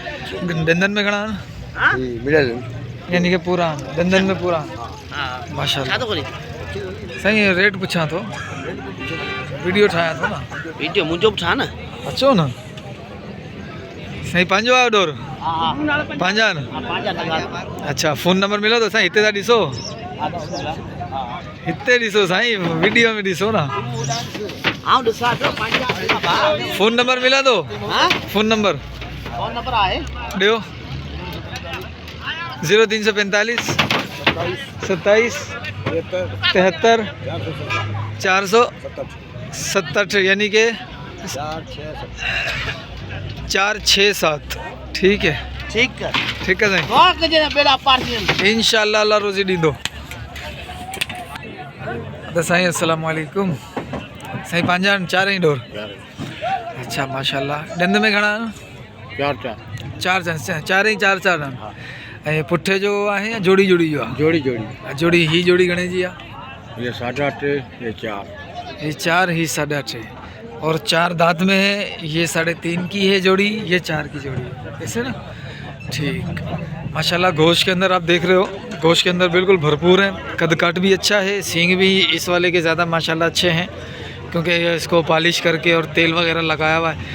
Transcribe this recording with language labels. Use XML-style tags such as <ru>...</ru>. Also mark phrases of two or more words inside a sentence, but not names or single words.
<sd>दंदन में खड़ा ना, यानी कि पूरा दंदन में पूरा माशाल्लाह।</sd> <ur>صحیح ریٹ پوچھا تو، ویڈیو اٹھایا تھا نا, ویڈیو مجھے اٹھا نا,</ur> <sd>अच्छो ना। सही, 5 आयो डोर 5 ना। अच्छा, फ़ोन नंबर मिलो तो साईं हिते था ॾिसो, हिते ॾिसो साईं, वीडियो में ॾिसो ना।</sd> <ur>فون نمبر ملا تو، فون نمبر</ur> <sd>आहे ॾियो। 0345 27 73 467,</sd> <ur>یعنی کہ 467.</ur> <sd>ठीक है ठीक है साईं, इंशाअल्लाह अल्लाह रोज़ी ॾींदो। तो साईं</sd> <ar>السلام علیکم.</ar> <sd>साईं 5 4 ही डोर। अच्छा माशाल्लाह, डंद में घणा? 4 ही 4 ऐं पुठे जो आहे या जोड़ी जो आहे? जोड़ी ही जोड़ी घणे जी आहे?</sd> <ur>یہ 8.5، یہ 4, یہ 4 ہی 8.5، اور 4 دانت میں ہے. یہ 3.5 کی ہے جوڑی، یہ 4 کی جوڑی ہے، ایسے نا. ٹھیک ماشاءاللہ، گوشت کے اندر آپ دیکھ رہے ہو، گوشت کے اندر بالکل بھرپور ہے، قد کاٹ بھی اچھا ہے، سینگ بھی اس والے کے زیادہ ماشاءاللہ اچھے ہیں، کیونکہ اس کو پالش کر کے اور تیل وغیرہ لگایا ہوا ہے.</ur>